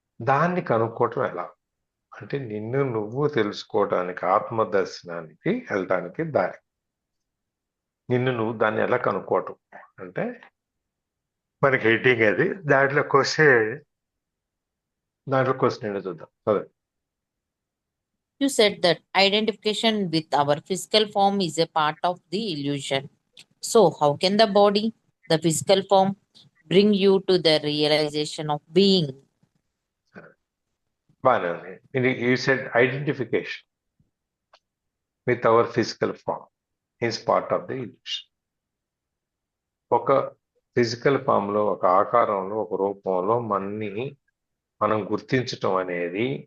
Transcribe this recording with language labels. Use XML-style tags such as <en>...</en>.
<te>దాన్ని కనుక్కోవటం ఎలా అంటే నిన్ను నువ్వు తెలుసుకోవటానికి, ఆత్మదర్శనానికి వెళ్ళటానికి దారి. నిన్ను నువ్వు దాన్ని ఎలా కనుక్కోవటం అంటే మనకి హెడ్డింగ్ అది, దాంట్లో క్వశ్చన్ ఏంటో చూద్దాం. అదే</te> <en>You said that identification with our physical form is a part of the illusion. So how can the body, the physical form, bring you to the realization of being?</en> <te>బాగానే ఉంది.</te> <en>You said identification with our physical form is part of the illusion.</en> <te>ఒక physical ఫామ్లో, ఒక ఆకారంలో, ఒక రూపంలో మనం గుర్తించటం అనేది</te>